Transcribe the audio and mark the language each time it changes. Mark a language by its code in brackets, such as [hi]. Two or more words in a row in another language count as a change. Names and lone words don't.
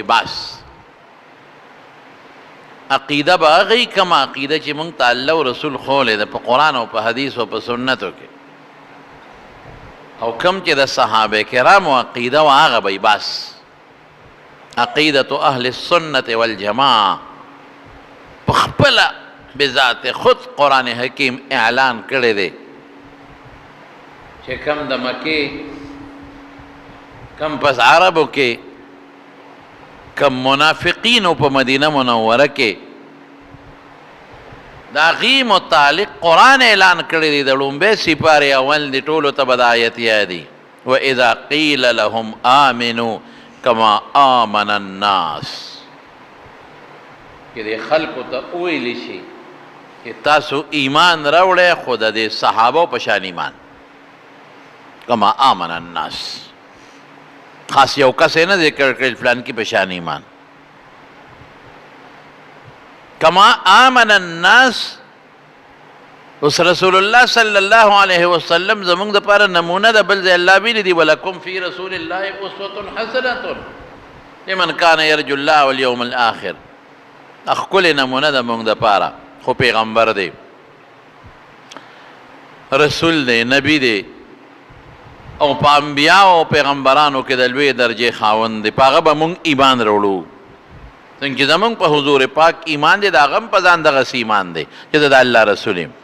[ps] بس عقیده به هغه کومه عقیده چې موږ ته الله او رسول ښوولې ده په قرآن او په حدیث او په سنتو کې، او کوم چې د صحابه کرامو عقیده و هغه به بس [ar] عقیدة اهل السنة والجماعة. [ps] په خپله بذات خود قرآن حکیم اعلان کړی دی چې کم د مکې کم پس عربو کې کم منافقینو په مدینه منوره کې د هغې متعلق قرآن اعلان کړی دی. د لومبۍ سپارې اول دی، ټولو ته به د آیت یادي [ar] وَإِذَا قِيلَ لَهُمْ آمِنُوا كَمَا آمَنَ النَّاسِ، [ps] چې د خلکو ته وویلی شي چې تاسو ایمان راوړئ، خو د دې صحابو په شان ایمان، [ar] کما آمن الناس. [ps] خاص یو کس یې نه ذکر کړل فلان کې په شان ایمان. [ar] کما آمن الناس. [ps] اوس رسول الله [ar] صلی الله علیه وسلم [ps] زمونږ دپاره نمونه ده، بل ځای الله ویلي دي [ar] ولکم فی رسول الله اسوة حسنة لمن کان یرجو الله والیوم الآخر. [ps] ښکلې نمونه ده مونږ دپاره، خو پیغمبر دی، رسول دی، نبی دی، او په انبیاء او پیغمبرانو کې د لوی درجې خاوند دی. په هغه به مونږ ایمان راوړو. څنګه چې زمونږ په حضور پاک ایمان دی، د هغه هم په ځان دغسې ایمان دی چې د الله رسول یم.